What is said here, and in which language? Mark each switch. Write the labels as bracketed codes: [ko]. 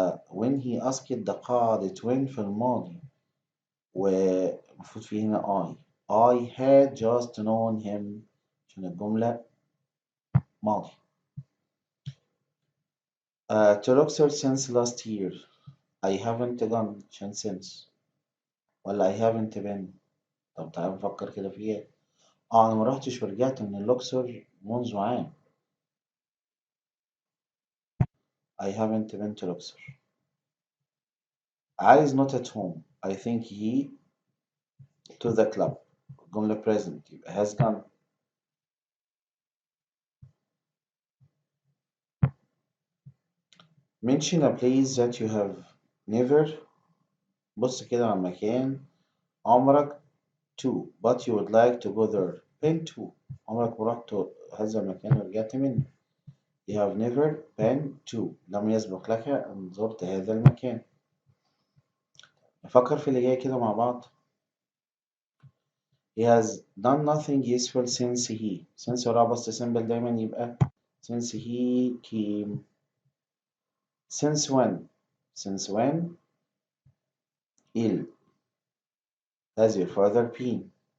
[en] When he asked the قاعدة when [ar] في الماضي ومفروض فيه هنا [en] I had just known him [ar] عشان الجملة ماضي. [en] To Luxor since last year. I haven't gone عشان since ولا I haven't been. [ar] طب تعال نفكر كده فيها. أنا ما رحتش ورجعت من الأقصر منذ عام. [en] I haven't been to Luxor. Ali is not at home. I think he to the club. جملة present يبقى has gone. Mention a place that you have never. [ar] بص كده على مكان عمرك [en] to but you would like to go there. Been to. [ar] عمرك ما رحت هذا المكان ورجعت منه. [en] You have never been to. [ar] لم يسبق لك أن زرت هذا المكان. نفكر في اللي جاي كده مع بعض. [en] He has done nothing useful since he. Since وراء بس simple دايما يبقى since he came. Since when. Since when ill has your father been.